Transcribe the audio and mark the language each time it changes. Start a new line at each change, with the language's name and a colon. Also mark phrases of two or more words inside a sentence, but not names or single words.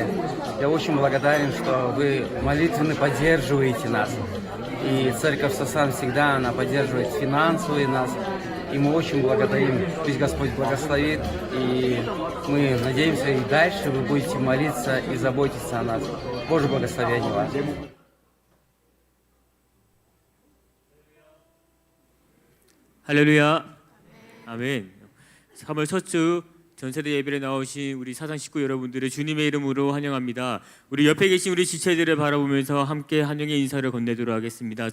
Russian: Я очень благодарен, что вы молитвенно поддерживаете нас. И церковь Сасан всегда она поддерживает финансово нас. И мы очень благодарим, пусть Господь благословит. И мы надеемся, и дальше вы будете молиться и заботиться о нас. Божье благословение вам.
Korean: 할렐루야. 아멘. 3월 첫 주 전세대 예배에 나오신 우리 사상 식구 여러분들을 주님의 이름으로 환영합니다. 우리 옆에 계신 우리 지체들을 바라보면서 함께 환영의 인사를 건네도록 하겠습니다.